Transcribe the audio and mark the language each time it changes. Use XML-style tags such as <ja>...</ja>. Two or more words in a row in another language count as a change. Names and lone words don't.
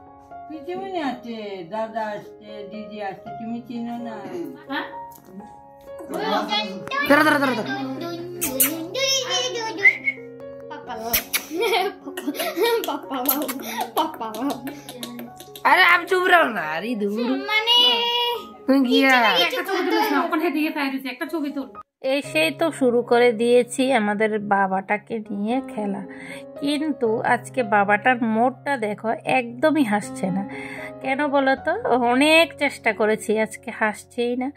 <bn>পিছিয়ে আছে, দাদা আসছে, দিদি আসছে, তুমি চিনো না? ধরো ধরো ধরো ধরো।</bn> <hi>अरे आप चुप रहो ना। अरे दूर गया</hi> <bn>একটা ছবি তুল। এসেই তো শুরু করে দিয়েছি আমাদের বাবাটাকে নিয়ে খেলা, কিন্তু আজকে বাবাটার মোড়টা দেখো, একদমই হাসছে না। কেন বলো তো? অনেক চেষ্টা করেছি, আজকে হাসছেই না।</bn>